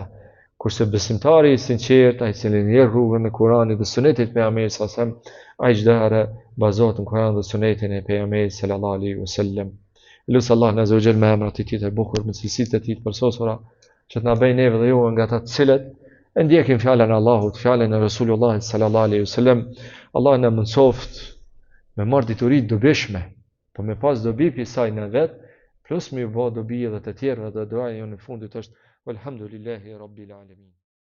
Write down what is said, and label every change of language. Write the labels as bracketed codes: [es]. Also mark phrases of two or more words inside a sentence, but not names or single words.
[sq] Kurse besimtari i sinqert, ai që njer rrugën e Kuranit dhe Sunetit të pejgamberit [ar] صلى الله عليه وسلم, [sq] ai çdo herë bazohet në Kuran dhe Sunetin e pejgamberit [ar] صلى الله عليه وسلم. [sq] Lutë Allah në [ar] عز وجل [sq] me emrat e tij të bukur, me cilësitë e tij të përsosura, që të na bëjë neve dhe ju nga ata të cilët e ndjekin fjalën e Allahut, fjalën e Resulullah [ar] صلى الله عليه وسلم. [sq] Allah na mësoft me marr dituri të dobishme, po me pas dobi për saj në vet, plus me bë dobi edhe të tjerë dhe doaja jonë në fundit është [ar] والحمد لله رب العالمين.